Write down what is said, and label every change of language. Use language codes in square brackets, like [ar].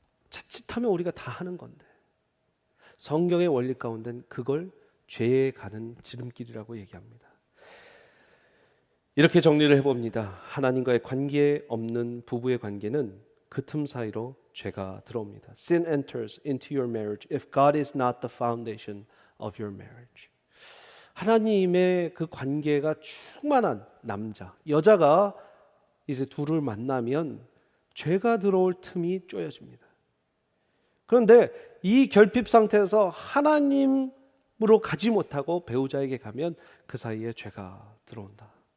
[ko] 자칫하면 우리가 다 하는 건데 성경의 원리 가운데는 그걸 죄에 가는 지름길이라고 얘기합니다. 이렇게 정리를 해봅니다. 하나님과의 관계에 없는 부부의 관계는 그 틈 사이로 죄가 들어옵니다. [en] Sin enters into your marriage if God is not the foundation of your marriage. [ko] 하나님의 그 관계가 충만한 남자, 여자가 이제 둘을 만나면 죄가 들어올 틈이 쪼여집니다. 그런데 이 결핍 상태에서 하나님으로 가지 못하고 배우자에게 가면 그 사이에 죄가 들어온다.